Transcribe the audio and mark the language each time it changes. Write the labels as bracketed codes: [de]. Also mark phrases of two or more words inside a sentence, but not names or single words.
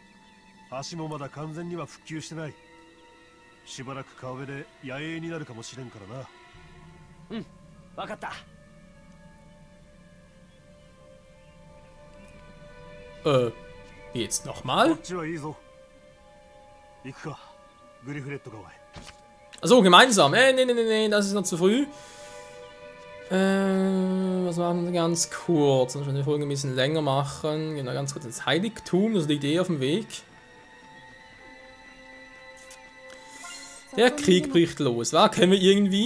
[ja] 橋もまだ完全には復旧してない。しばらく川辺で野営になるかもしれんからな。うん、わかった。 [de] Jetzt nochmal? [ja] こっちはいいぞ。行くか、グリフレット川へ。 [de] So, gemeinsam. Nee, das ist noch zu früh. Was machen wir ganz kurz? Dann schon die Folge ein bisschen länger machen. Genau, ganz kurz ins Heiligtum, das liegt eh auf dem Weg. Der Krieg bricht los. Was? Können wir irgendwie?